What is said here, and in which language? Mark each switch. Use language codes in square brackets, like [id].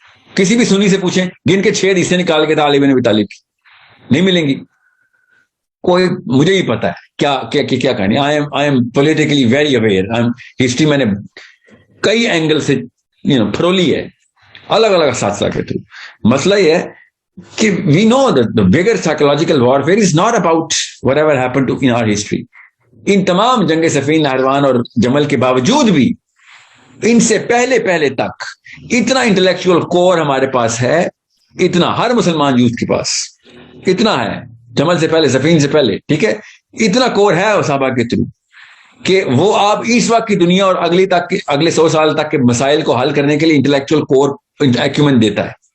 [ur] کسی بھی سنی سے پوچھیں, گن کے 6 حدیثیں نکال کے تھا علی بن ابی طالب کی, نہیں ملیں گی. کوئی مجھے ہی پتا ہے کیا کہانی. [en] I am politically very aware. [ur] History میں نے کئی اینگل سے پھرولی ہے, الگ الگ اساتذہ کے تھرو. مسئلہ یہ ہے کہ [en] We know the bigger psychological warfare is not about whatever happened to in our history. [ur] ان تمام جنگ صفین, نہروان اور جمل کے باوجود بھی ان سے پہلے تک اتنا انٹلیکچوئل کور ہمارے پاس ہے, اتنا ہر مسلمان یوتھ کے پاس اتنا ہے, جمل سے پہلے صفین سے پہلے, ٹھیک ہے, اتنا کور ہے صحابہ کے تھرو کہ وہ آپ اس وقت کی دنیا اور اگلے 100 سال تک کے مسائل کو حل کرنے کے لیے انٹلیکچوئل کور ایکومن دیتا ہے.